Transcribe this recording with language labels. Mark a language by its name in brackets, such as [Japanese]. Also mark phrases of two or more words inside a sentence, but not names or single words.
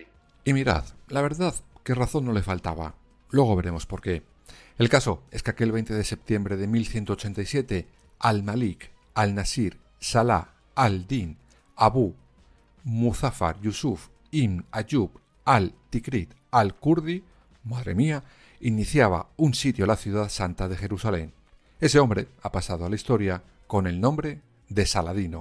[Spanish] Y mirad, la verdad, que razón no le faltaba. Luego veremos por qué. El caso es que aquel 20 de septiembre de 1187, al-Malik, al-Nasir, Salah, al-Din, Abu, Muzaffar, Yusuf, Ibn Ayyub, al-Tikrit, al-Kurdi, madre mía, iniciaba un sitio a la ciudad santa de Jerusalén. Ese hombre ha pasado a la historia con el nombre de Saladino.